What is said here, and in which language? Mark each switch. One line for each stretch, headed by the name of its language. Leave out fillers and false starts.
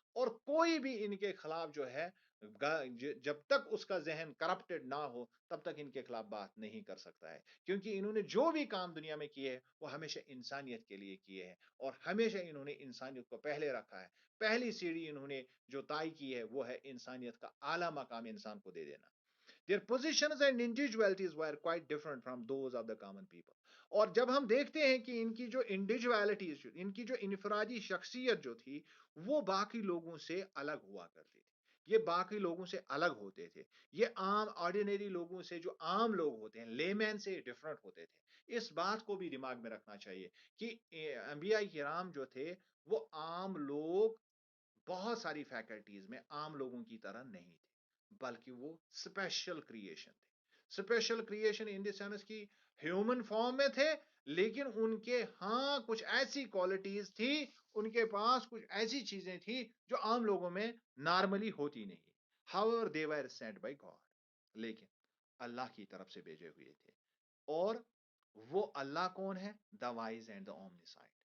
Urdu: اور کوئی بھی ان کے خلاف جو ہے، جب تک اس کا ذہن کرپٹڈ نہ ہو تب تک ان کے خلاف بات نہیں کر سکتا ہے. کیونکہ انہوں نے جو بھی کام دنیا میں کیے ہیں وہ ہمیشہ انسانیت کے لیے کیے ہیں، اور ہمیشہ انہوں نے انسانیت کو پہلے رکھا ہے. پہلی سیڑھی انہوں نے جو طے کی ہے وہ ہے انسانیت کا اعلیٰ مقام انسان کو دے دینا.
English: Their positions and individualities were quite different from those of the common people.
Urdu: اور جب ہم دیکھتے ہیں کہ ان کی جو انڈیویجویلٹیز، ان کی جو انفرادی شخصیت جو تھی، وہ باقی لوگوں سے الگ ہوا کرتی تھی. یہ باقی لوگوں سے الگ ہوتے تھے. یہ عام آرڈینری لوگوں سے، جو عام لوگ ہوتے ہیں، لے مین سے ڈفرنٹ ہوتے تھے. اس بات کو بھی دماغ میں رکھنا چاہیے کہ انبیاء کرام جو تھے وہ عام لوگ بہت ساری فیکلٹیز میں عام لوگوں کی طرح نہیں تھے، بلکہ وہ اسپیشل کریشن تھے.
English: special creation in the sense
Urdu: کی ہیومن فارم میں تھے، لیکن ان کے ہاں کچھ ایسی کوالٹیز تھی، ان کے پاس کچھ ایسی چیزیں تھی جو عام لوگوں میں نارملی ہوتی نہیں.
English: however they were sent by God.
Urdu: لیکن اللہ کی طرف سے بھیجے ہوئے تھے. اور وہ اللہ کون ہے؟
English: The wise and the omniscient.